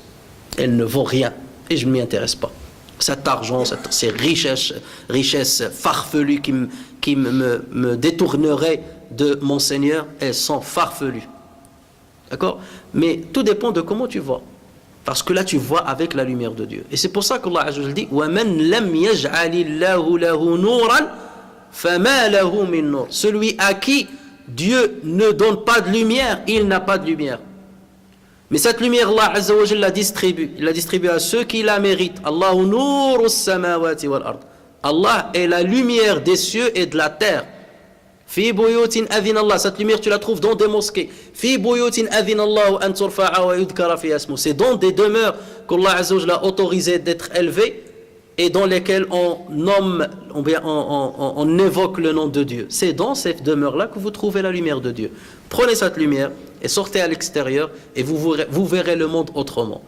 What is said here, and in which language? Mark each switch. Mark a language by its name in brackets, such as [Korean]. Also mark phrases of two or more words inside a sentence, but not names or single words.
[French] Elle ne vaut rien et je ne m'y intéresse pas. Cet argent, ces richesses farfelues qui me détourneraient de mon Seigneur, elles sont farfelues. D'accord? Mais tout dépend de comment tu vois. Parce que là, tu vois avec la lumière de Dieu. Et c'est pour ça qu' [Arabic] الله عز وجل [French] dit [Arabic] وَمَنْ لَمْ يَجْعَلِ اللَّهُ لَهُ نُورًا فَمَا لَهُ مِنْ نُورٍ. [French] Celui à qui Dieu ne donne pas de lumière, il n'a pas de lumière. Mais cette lumière, [Arabic] الله عز وجل [French] la distribue. Il la distribue à ceux qui la méritent. [Arabic] الله نور السماوات والأرض. [French] Allah est la lumière des cieux et de la terre. [Arabic] في بيوت أذن الله. [French] Cette lumière, tu la trouves dans des mosquées. [Arabic] في بيوت أذن الله أن ترفع ويذكر فيها اسمه. [French] C'est dans des demeures qu' [Arabic] الله عز وجل [French] a autorisé d'être élevées et dans lesquelles on nomme, on évoque le nom de Dieu. C'est dans cette demeure-là que vous trouvez la lumière de Dieu. Prenez cette lumière et sortez à l'extérieur et vous verrez le monde autrement.